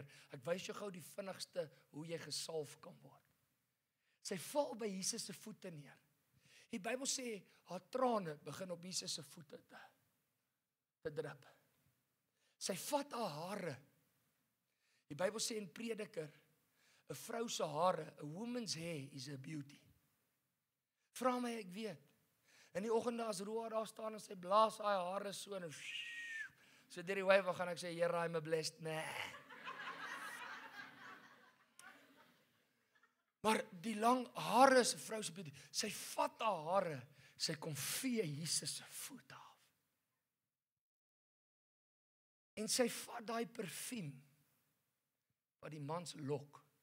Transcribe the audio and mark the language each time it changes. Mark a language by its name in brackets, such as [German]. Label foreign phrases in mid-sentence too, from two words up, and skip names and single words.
[Afrikaans] Ek wys jou gou die vinnigste hoe jy gesalf kan word. Sy val by Jesus se voete neer. Die Bybel sê haar trane begin op Jesus se voete te drup. Sy vat haar hare. Die Bybel sê in Prediker, 'n vrou se hare, [English] a woman's hair is a beauty. [Afrikaans] Vra my, ek weet. In die oggend as Roa daar staan en sy blaas haar hare so en so deur die wyf gaan ek sê, Here, [English] I'm a blessed man. [Afrikaans] Maar die lang hare is 'n vrou se beauty. Sy vat haar hare, sy kom vee Jesus se voet af. En sy vat daai parfuum wat die mans lok.